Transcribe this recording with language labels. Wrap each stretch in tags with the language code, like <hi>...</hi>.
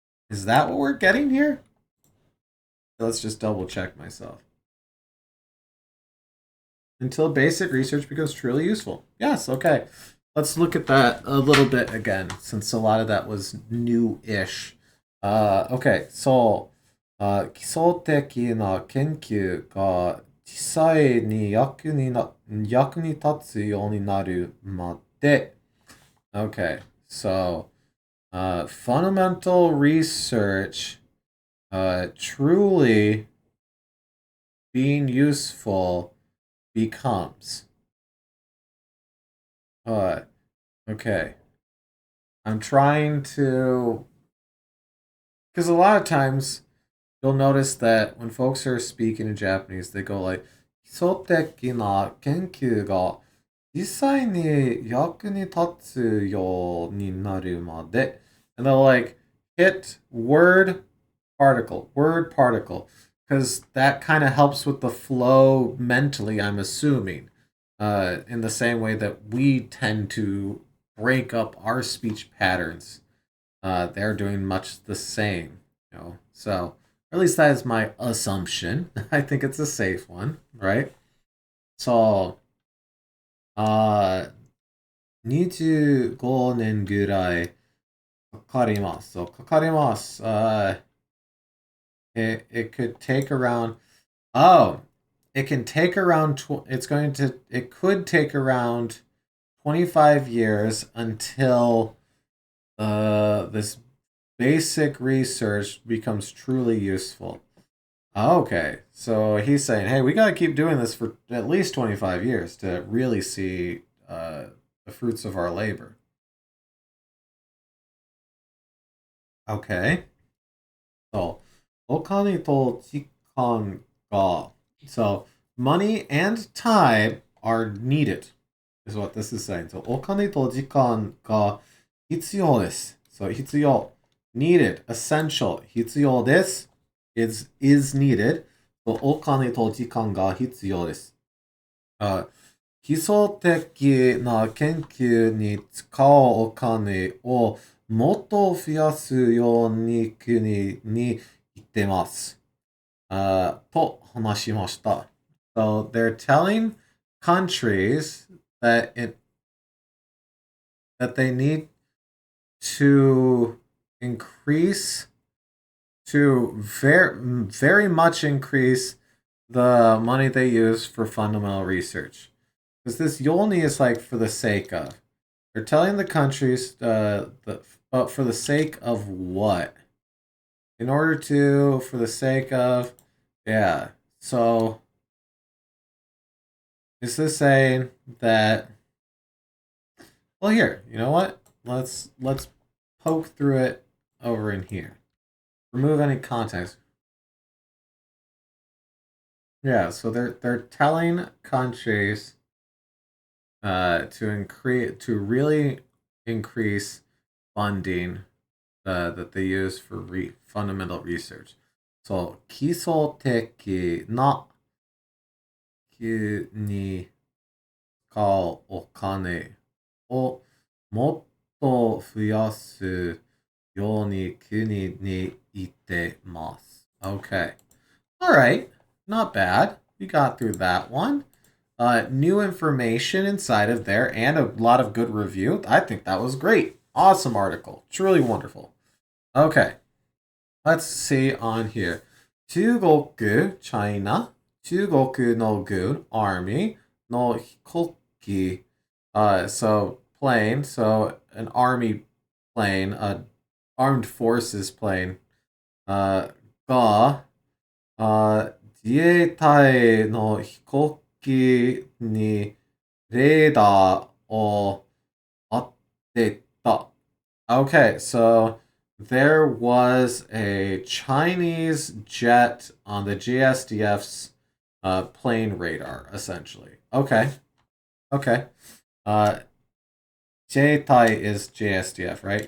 <en>Is that what we're getting here? Let's just double check myself. Until basic research becomes truly useful. Yes, okay. Let's look at that a little bit again, since a lot of that was new-ish. Okay, so,</en> <ja>基礎的な研究が実際に役に立つようになるまで. Okay, so,</ja> <en>fundamental research truly being useful becomes. Okay. I'm trying to, because a lot of times you'll notice that when folks are speaking in Japanese, they go like,</en> <ja>基礎的な研究が実際に役に立つようになるまで.</ja> <en>And they'll like hit word particle, because that kind of helps with the flow mentally, I'm assuming, in the same way that we tend to break up our speech patterns. They're doing much the same, So, at least that is my assumption. I think it's a safe one, right?</en> <ja>So, 25年ぐらいかかります。そう、かかります。</ja> <en>It could take around, oh, it can take around, it could take around 25 years until this basic research becomes truly useful. Okay, so he's saying, hey, we got to keep doing this for at least 25 years to really see the fruits of our labor. Okay. So,</en> <ja>お金と時間が,</ja> <en>so money and time are needed, is what this is saying. So,</en> <ja>お金と時間が必要です.</ja> <en>So, 必要, needed, essential,</en> <ja>必要です</ja> <en>is needed.</en> <ja>So, お金と時間が必要です。基礎的な研究に使うお金をもっと増やすように国に言ってます。と話しました。</ja> <en>So they're telling countries that they need to increase, to very much increase the money they use for fundamental research. Because this Yolni is like for the sake of. They're telling the countries, but for the sake of what? In order to, for the sake of, yeah. So, is this saying that? Well, here, you know what? Let's poke through it over in here. Remove any context. Yeah, so they're telling countries to really increase funding that they use for fundamental research.</en> <ja>So, 基礎的なに使うお金をもっと増やすように国に言ってます.</ja> <en>Okay. All right. Not bad. We got through that one. New information inside of there and a lot of good review. I think that was great. Awesome article. Truly wonderful. Okay. Let's see on here. 中国, China.</en> <ja>中国の軍, army. の飛行機.</ja> <en>So plane. So an army plane. Armed forces plane.</en> <ja>が, 自衛隊の飛行機にレーダーを当てた.</ja> <en>Okay, so there was a Chinese jet on the GSDF's plane radar, essentially. Okay. Jeitai is JSDF, right?</en>